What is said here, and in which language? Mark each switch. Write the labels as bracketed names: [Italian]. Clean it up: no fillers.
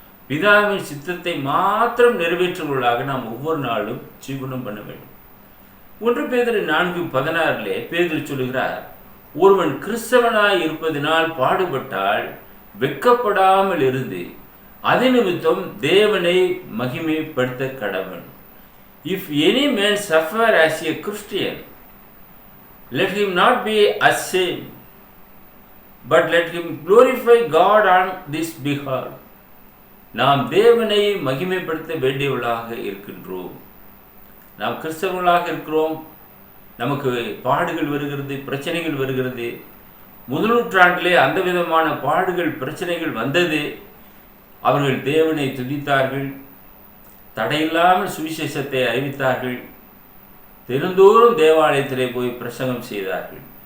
[Tamil] பிதாவின் சித்தத்தை மாத்திரம் நிறைவேற்றுவதாக நாம் ஒவ்வொரு நாளும் ஜீவனம் பண்ண வேண்டும். 1 பேதுரு 4:16 பேதுரு சொல்லுகிறார், ஒருவன் கிறிஸ்தவனாய் இருப்பதினால் பாடுபட்டால் வெட்கப்படாமல் இருந்து அது நிமித்தம் தேவனை மகிமைப்படுத்த கடவன். [English] If any man suffer as a Christian, let him not be ashamed, but let him glorify God on this behalf. [Tamil] நாம் தேவனை மகிமைப்படுத்த வேண்டியவர்களாக இருக்கின்றோம். நாம் கிறிஸ்தவர்களாக இருக்கிறோம். நமக்கு பாடுகள் வருகிறது, பிரச்சனைகள் வருகிறது. முதல் நூற்றாண்டிலே அந்த விதமான பாடுகள், பிரச்சனைகள் வந்தது. அவர்கள் தேவனை துதித்தார்கள், தடையில்லாமல் சுவிசேஷத்தை அறிவித்தார்கள், தினந்தோறும் தேவாலயத்திலே போய் பிரசங்கம் செய்தார்கள்.